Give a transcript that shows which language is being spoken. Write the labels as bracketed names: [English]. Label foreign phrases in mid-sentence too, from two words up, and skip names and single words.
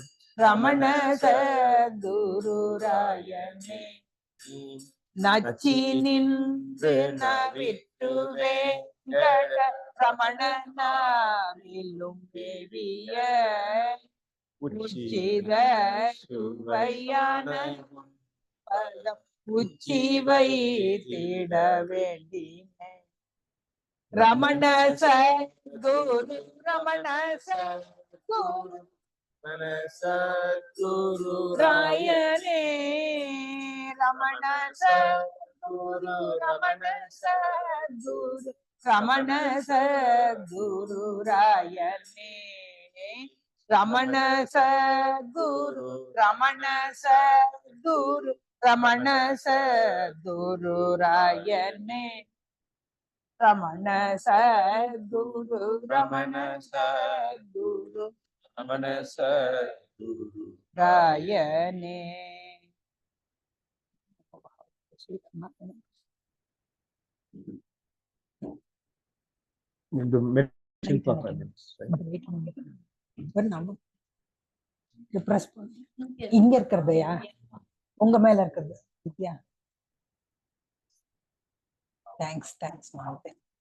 [Tamil] ரமண சத்குரு ராயனே நச்சி நின்று நவிட்டு வேங்கட ரமண நாவிலும் தேவிய உச்சித சுவையான பதம் உச்சிவை தேட வேண்டினே ரமண சத்குரு ரமண சத்குரு ரமண சத்குரு ராயனே ரமண சத்குரு Guru Ramana Sadguru Ramana Sadguru Rayane Ramana Sadguru Ramana Sadguru Ramana Sadguru Rayane Ramana Sadguru Ramana Sadguru Ramana Sadguru Rayane. [English] The meditation for 5 minutes, right? [Tamil] இங்க இருக்கிறதையா உங்க மேல இருக்கிறது வித்யா தேங்க்ஸ் மாவட்டேன்